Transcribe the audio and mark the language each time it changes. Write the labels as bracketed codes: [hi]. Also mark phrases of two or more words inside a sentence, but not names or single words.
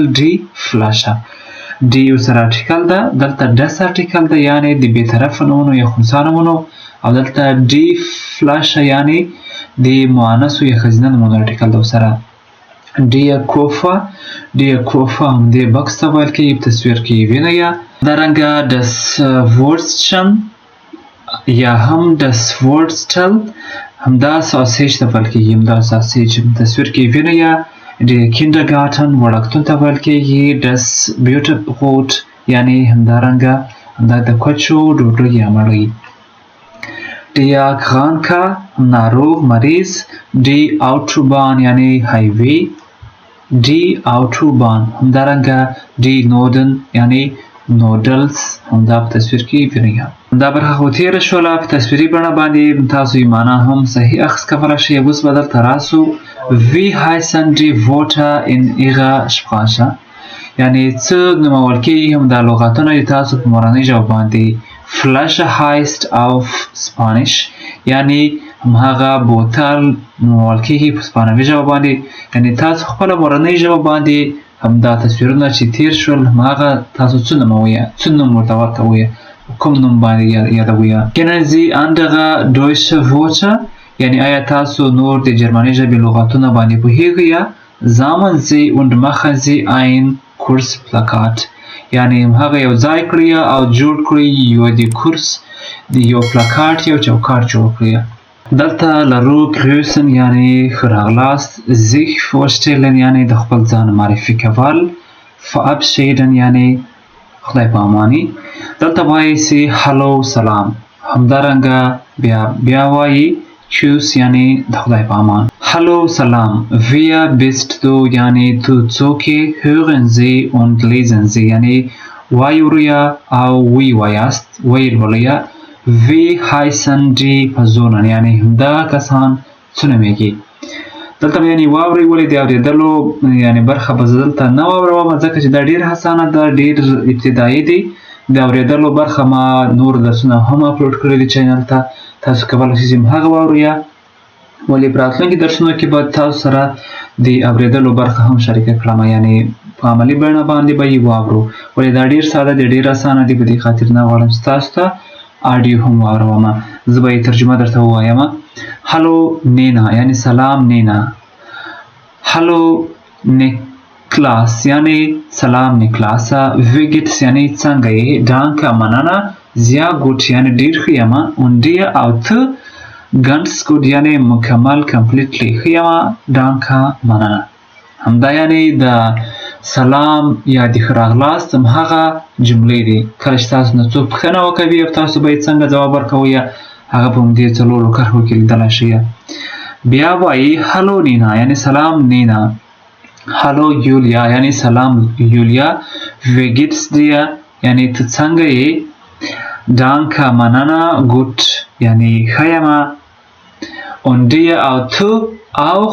[de] die Flasche, [ps] ډي یو سره ارټیکل ده، دلته ډس ارټیکل ده، یعنی د بېطرفه نومونو یا خنثی نومونو. او دلته [de] die Flasche [ps] یعنی د مؤنثو یا ښځینه نومونو ارټیکل ده ورسره. [de] der Koffer, der Koffer [ps] همدې بکس ته ویل کېږي، په تصویر کې وینئ. [de] همدارنګه das Wurstchen [ps] یا هم [de] das Wurstel، [ps] همدا ساسیج ته ویل کېږي، همدا ساسیج تصویر کې وینئ. د kindergarten وړکتون ته ویل کېږي. [de] das Butterbrot [ps] یعنی همدارنګه همدا د کوچو ډوډۍ یا مړۍ. [de] der Kranke [ps] ناروغ، مریض. [de] die Autobahn [ps] یعنی هایوی. [de] die Autobahn [ps] همدارنګه [de] die Noden [ps] یعنی نودلز، همدا په تصویر کې وینئ. دا برخه خو تېره شوله، په تصویري بڼه باندې تاسو یې معنا هم صحیح اخیست کولی شئ. [de] اوس به دلته راسو wie heißen die Wörter in ihrer Sprache، [ps] یعنی څه نومول کېږي همدا لغتونه د تاسو په مورنۍ ژبه باندې. [de] Flasche heißt auf Spanish، [ps] یعنی هماغه بوتل نومول کېږي په سپانوي ژبه باندې. یعنی تاسو خپله مورنۍ ژبه باندې همدا تصویرونه چې تیر شول هماغه تاسو څه نوم وایه څه نوم ورته ورته وایه کوم نوم باندې یادویه [de] kennen Sie andere deutsche Wörter [ps] یعنی آیا تاسو نور د جرمني ژبې لغاتونه باندې پوهیږئ یا [de] sammeln Sie und machen Sie ein Kursplakat [ps] یعنی هغه یو ځای کړئ او جوړ کړئ یو د کورس د یو پلاکارت یو چوکاټ جوړ کړئ دلته لرو grüßen یعنی ښه راغلاست [de] sich vorstellen [ps] یعنی د خپل ځان معرفي کول verabschieden یعنی خدای په اماني دلته وایي سي هلو سلام همدارنګه بیا وایي tschüss یعنی د خدای په امان هلو سلام [de] wer bist du [ps] یعنی تو څوک [de] hören Sie und lesen Sie [ps] یعنی وایوریا او وی وایاست ویل ولیا [de] wie heißen die Personen [ps] یعنی همدا کسان څه نومیږي دلته یعنی واوري ولې د اورېدلو یعنی برخه به زه دلته نه واوروم ځکه چې دا ډېر اسانه ده ډېر ابتدایي دی د اورېدلو برخه ما نور درسونه هم اپلوډ کړي دي چینل ته تاسو کولی شئ چې هغه واورئ ولې په راتلونکي درسونو کې به تاسو سره د اورېدلو برخه هم شریکه کړم یعنی په عملي بڼه باندې به یې واورو ولې دا ډېر ساده دی ډېر اسانه دی په دې خاطر نه غواړم چې تاسو ته آډیو هم واوروم زه به یې ترجمه درته ووایم هلو نینا یعنی سلام نینا هلو نیکلاس یعنی سلام نیکلاسه ویگیتس یعنی څنګه یې ډانکه مننه [de] sehr gut [ps] یعنی ډېر ښه یم [de] und dir [ps] او ته [de] ganz gut [ps] یعنی مکمل کمپلیټلی ښه یم ډانکه مننه همدا یعنی د سلام یا د ښه راغلاست همهغه جملې دي کله چې تاسو نه څوک پوښتنه وکوي او تاسو به یې څنګه ځواب ورکوئ هغه په همدې څلورو کرښو کې لیدلی شئ بیا وایي هلو نینا یعنی سلام نینا هلو یولیا یعنی سلام یولیا [de] wie geht's dir [ps] یعنی ته څنګه یې Danke manana gut یعنی ښه یم [de] und dir [ps] او تو auch